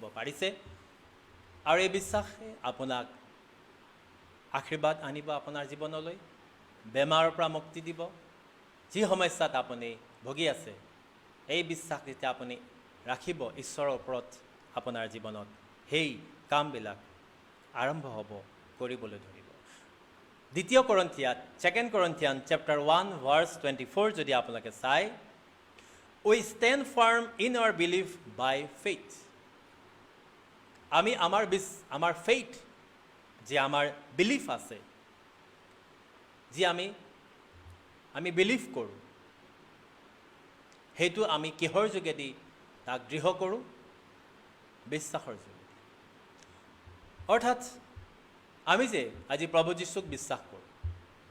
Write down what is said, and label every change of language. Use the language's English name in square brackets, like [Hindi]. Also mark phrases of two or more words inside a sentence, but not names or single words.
[Assamese] পাৰিছে আৰু এই বিশ্বাসে আপোনাক আশীৰ্বাদ আনিব আপোনাৰ জীৱনলৈ বেমাৰৰ পৰা মুক্তি দিব যি সমস্যাত আপুনি ভুগি আছে এই বিশ্বাস যেতিয়া আপুনি ৰাখিব ঈশ্বৰৰ ওপৰত আপোনাৰ জীৱনত সেই কামবিলাক আৰম্ভ হ'ব কৰিবলৈ ধৰিব দ্বিতীয় কৰিন্থিয়াত [English] 2 Corinthians chapter 1 verse 24 [Assamese] যদি আপোনালোকে চাই [English] we stand firm in our belief by faith [Assamese] আমি আমাৰ faith যে আমাৰ বিলিফ আছে যে আমি বিলিভ কৰোঁ সেইটো আমি কিহৰ যোগেদি তাক দৃঢ় কৰোঁ বিশ্বাসৰ যোগেদি অৰ্থাৎ আমি যে আজি প্ৰভু যীশুক বিশ্বাস কৰোঁ